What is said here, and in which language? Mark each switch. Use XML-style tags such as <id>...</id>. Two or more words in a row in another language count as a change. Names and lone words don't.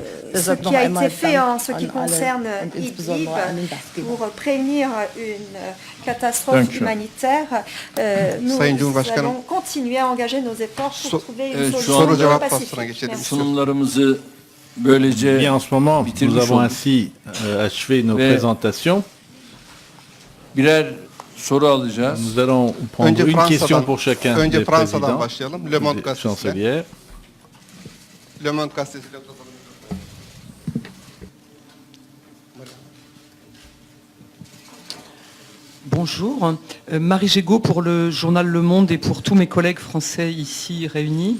<de>Deshalb noch einmal Dank an alle und insbesondere an den Gastgeber.</de> <tr>Sunumlarımızı böylece</tr> <fr>Bien, en ce moment, nous</fr> <tr>bitirmiş</tr> <fr>avons</fr> <tr>olduk.</tr> <fr>ainsi achevé nos</fr> <tr>Ve</tr> <fr>présentations.</fr> <tr>Birer soru alacağız.</tr> <fr>Nous allons prendre une question pour chacun</fr> <tr>Önce</tr> <fr>des</fr> <tr>Fransa'dan</tr> <fr>présidents,</fr> <tr>başlayalım. Le Monde</tr> <fr>des</fr> <tr>gazetesiyle.</tr> <fr>chancelières.</fr> <tr>Le Monde gazetesiyle uzatalım.</tr> <fr>Bonjour, Marie Gégaud pour le journal Le Monde et pour tous mes collègues français ici réunis.</fr>